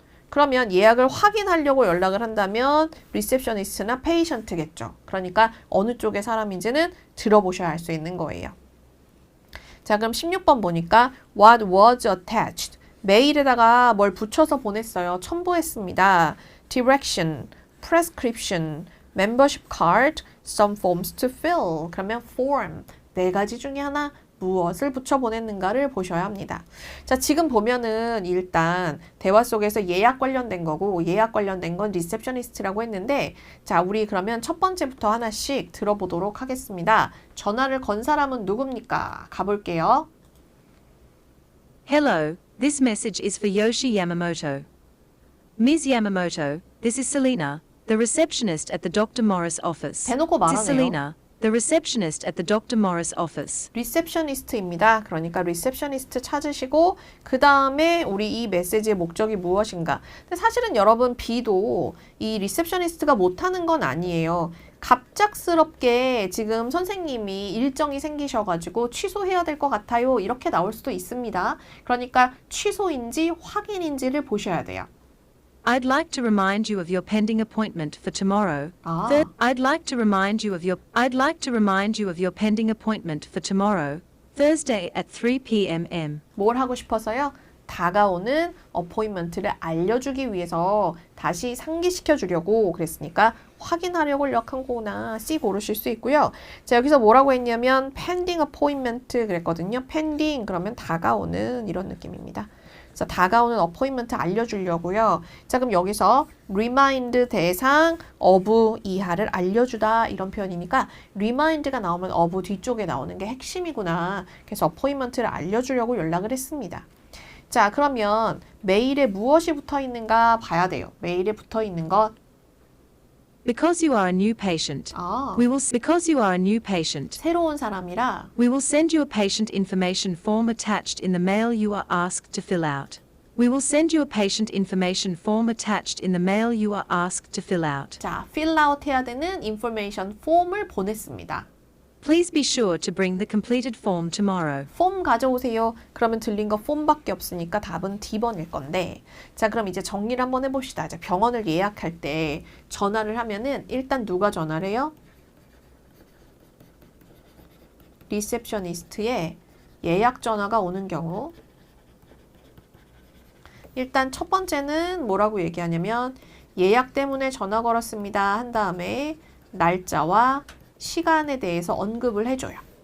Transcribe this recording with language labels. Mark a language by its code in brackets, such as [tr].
[ko] 그러면 예약을 확인하려고 연락을 한다면 리셉셔니스트나 페이션트겠죠. 그러니까 어느 쪽의 사람인지는 들어보셔야 할 수 있는 거예요. 자, 그럼 16번 보니까 [en] What was attached? [ko] 메일에다가 뭘 붙여서 보냈어요. 첨부했습니다. [en] Direction, prescription, membership card, some forms to fill. [ko] 그러면 form, 네 가지 중에 하나 무엇을 붙여 보냈는가를 보셔야 합니다. 자, 지금 보면은 일단 대화 속에서 예약 관련된 거고 예약 관련된 건 리셉셔니스트라고 했는데 자, 우리 그러면 첫 번째부터 하나씩 들어보도록 하겠습니다. 전화를 건 사람은 누굽니까? 가볼게요. [en] Hello, this message is for Yoshi Yamamoto. Ms. Yamamoto, this is Selena, the receptionist at the Dr. Morris office. [ko] 대놓고 [en] This is [ko] 말하네요. [en] Selena, the receptionist at the Dr. Morris office. [ko] 리셉셔니스트입니다. 그러니까 리셉셔니스트 찾으시고 그 다음에 우리 이 메시지의 목적이 무엇인가. 근데 사실은 여러분 B도 이 리셉셔니스트가 못하는 건 아니에요. 갑작스럽게 지금 선생님이 일정이 생기셔가지고 취소해야 될 것 같아요. 이렇게 나올 수도 있습니다. 그러니까 취소인지 확인인지를 보셔야 돼요. [en] I'd like to remind you of your pending appointment for tomorrow. [ko] 아. [en] I'd like to remind you of your pending appointment for tomorrow, Thursday at 3 p.m. [ko] 뭘 하고 싶어서요? 다가오는 어포인먼트를 알려주기 위해서 다시 상기시켜 주려고 그랬으니까 확인하려고 역한 거구나. C 고르실 수 있고요. 자, 여기서 뭐라고 했냐면 pending appointment 그랬거든요. pending 그러면 다가오는 이런 느낌입니다. 그래서 다가오는 어포인먼트 알려주려고요. 자, 그럼 여기서 remind 대상 of 이하를 알려주다 이런 표현이니까 remind가 나오면 of 뒤쪽에 나오는 게 핵심이구나. 그래서 어포인먼트를 알려주려고 연락을 했습니다. 자, 그러면 메일에 무엇이 붙어 있는가 봐야 돼요. 메일에 붙어 있는 것. [en] Because you are a new patient, because you are a new patient, [ko] 새로운 사람이라 [en] we will send you a patient information form attached in the mail you are asked to fill out. We will send you a patient information form attached in the mail you are asked to fill out. [ko] 자, fill out 해야 되는 information 폼을 보냈습니다. [en] Please be sure to bring the completed form tomorrow. [ko] 폼 가져오세요. 그러면 들린 거 폼밖에 없으니까 답은 D번일 건데 자, 그럼 이제 정리를 한번 해봅시다. 자, 병원을 예약할 때 전화를 하면은 일단 누가 전화를 해요? 리셉셔니스트의 예약 전화가 오는 경우 일단 첫 번째는 뭐라고 얘기하냐면 예약 때문에 전화 걸었습니다 한 다음에 날짜와 시간에 대해서 언급을 해줘요.